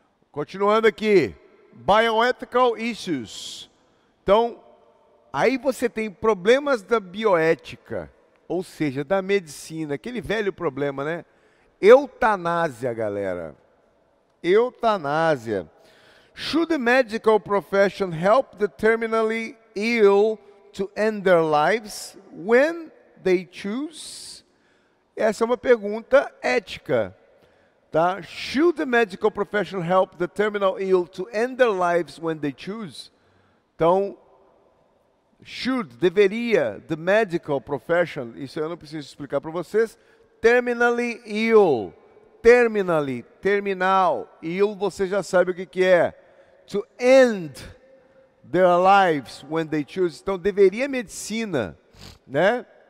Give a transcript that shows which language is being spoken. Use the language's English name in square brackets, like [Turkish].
[Portuguese] Continuando aqui, [English] bioethical issues, [Portuguese] então aí você tem problemas da bioética, ou seja, da medicina, aquele velho problema, né? Eutanásia, galera. Eutanásia. [English] Should the medical profession help the terminally ill to end their lives when they choose? [Portuguese] Essa é uma pergunta ética, tá? [English] Should the medical profession help the terminal ill to end their lives when they choose? [Portuguese] Então, should, deveria, [English] the medical profession, [Portuguese] isso eu não preciso explicar para vocês, [English] terminally ill, [Portuguese] terminally, terminal, ill você já sabe o que é, [English] to end their lives when they choose, [Portuguese] então deveria a medicina, né,